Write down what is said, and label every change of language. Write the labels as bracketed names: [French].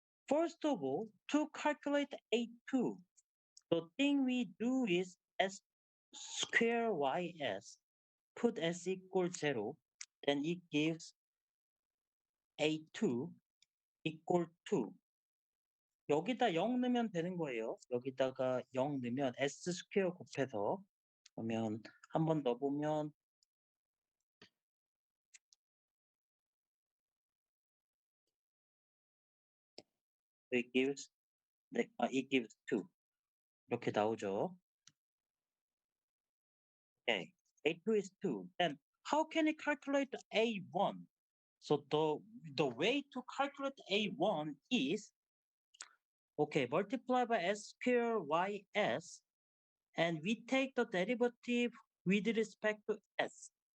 [English] first of all, to calculate A2, the thing we do is s square ys, put s equal 0, then it gives A2 equal to [Korean] 여기다 0 넣으면 되는 거예요. 여기다가 0 넣으면 s 스퀘어 곱해서 그러면 한 번 넣어보면 [English] it gives 2 [Korean] 이렇게 나오죠. [English] Okay, A2 is 2. Then how can you calculate A1? So the way to calculate A1 is okay, multiply by s square ys, and we take the derivative with respect to s.